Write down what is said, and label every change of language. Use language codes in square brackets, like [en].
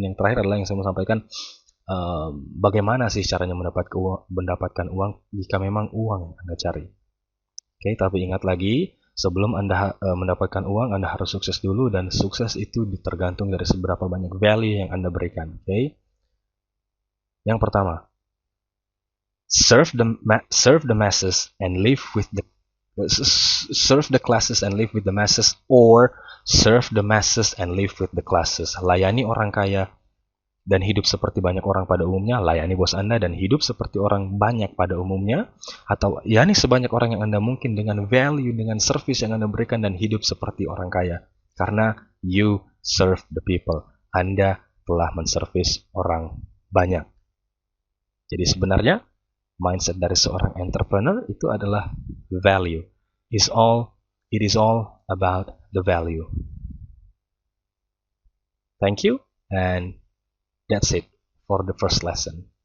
[id] Dan yang terakhir adalah yang saya mau sampaikan, bagaimana sih caranya mendapatkan uang jika memang uang yang Anda cari. Oke, tapi ingat lagi, sebelum Anda mendapatkan uang, Anda harus sukses dulu, dan sukses itu tergantung dari seberapa banyak value yang Anda berikan. Oke? Yang pertama, [en] serve the masses and live with the serve the classes and live with the masses, or serve the masses and live with the classes. [id] Layani orang kaya dan hidup seperti banyak orang pada umumnya, layani bos Anda dan hidup seperti orang banyak pada umumnya, atau layani sebanyak orang yang Anda mungkin dengan value, dengan service yang Anda berikan, dan hidup seperti orang kaya. Karena [en] you serve the people. [id] Anda telah menservis orang banyak. Jadi sebenarnya mindset dari seorang entrepreneur itu adalah value. [en] It is all about the value. Thank you, and that's it for the first lesson.